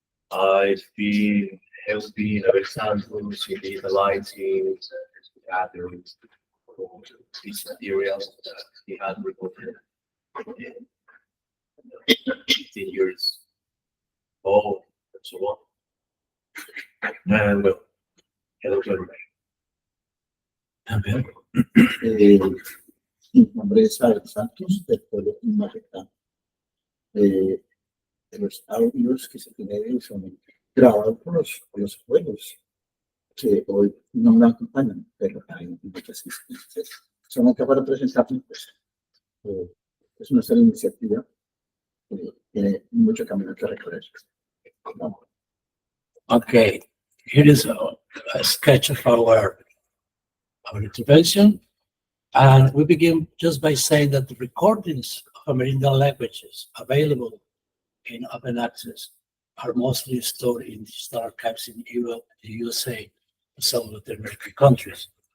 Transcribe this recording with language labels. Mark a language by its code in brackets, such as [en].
[en] I've been helping Abel Santos in digitalizing, gathering these materials that he had recorded 15 years ago, and so on. And well, hello to everybody. [es] Mi nombre es Abel Santos, del pueblo Miraña. De los audios que se tienen son grabados por los abuelos, que hoy no me acompañan, pero hay muchas instancias. Solamente para presentarme, pues, es nuestra iniciativa, tiene mucho camino que recorrer. [en] Okay, here is a sketch of our intervention. And we begin just by saying that the recordings of Amerindian languages available in open access are mostly stored in digital archives in Europe, the USA, and some of the American countries.